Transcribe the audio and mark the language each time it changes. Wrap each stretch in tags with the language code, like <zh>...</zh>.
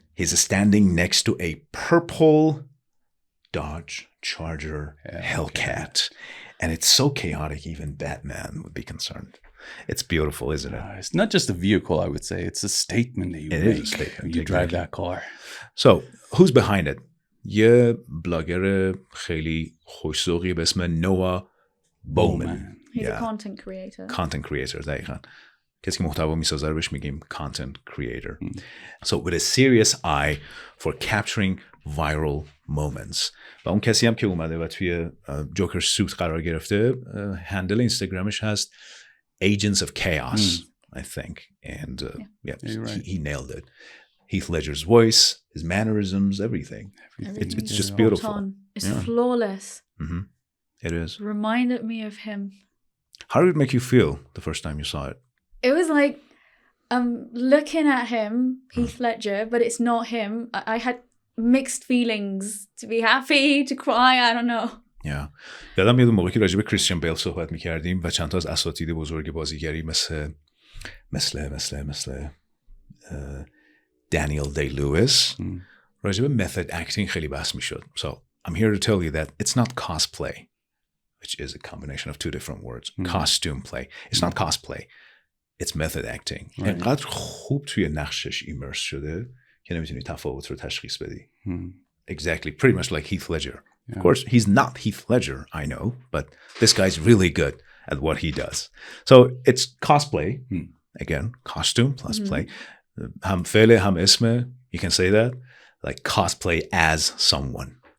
<en>He's standing next to a purple Dodge Charger Hellcat. And it's so chaotic even Batman would be concerned. It's beautiful, isn't it? It's not just a vehicle, I would say. It's a statement that you make when you drive that car. So, who's behind it?</en> <fa>یه بلاگر خیلی خوش‌ذوقی به اسم نوا بومن.</fa> <en>He's a content creator. Content creator,</en> <fa>دقیقاً. کسی که محتوا میسازه رو بهش میگیم content creator.</fa> <en>So with a serious eye for capturing viral moments.</en> <fa>و اون کسی هم که اومده و توی جوکر سوت قرار گرفته هندل اینستاگرامش هست Agents of Chaos,</fa> <en>I think. And right. he nailed it. Heath Ledger's voice, his mannerisms, everything. It's just beautiful. It's flawless. Mm-hmm. It is. Reminded me of him. How did it make you feel the first time you saw it? It was like looking at him, Heath Ledger, but it's not him. I had mixed feelings, to be happy, to cry, I don't know.</en> <fa>یادم میاد موقعی که راجع به کریستیان بیل صحبت میکردیم و چند تا از اساتید بزرگ بازیگری مثل دانیل دی لوئیس راجع به method acting خیلی بحث میشد.</fa> <en>So I'm here to tell you that it's not cosplay, which is a combination of two different words. Costume play. It's not cosplay. It's method acting.</en> <fa>انقدر خوب توی نقشش ایمرس شده که نمیتونی تفاوت رو تشخیص بدی.</fa> <en>Exactly. Pretty much like Heath Ledger. Of course, he's not Heath Ledger, I know, but this guy's really good at what he does. So it's cosplay. Again, costume plus play.</en> <fa>Ham fele, ham isme.</fa> <en>You can say that. Like cosplay as someone.</en>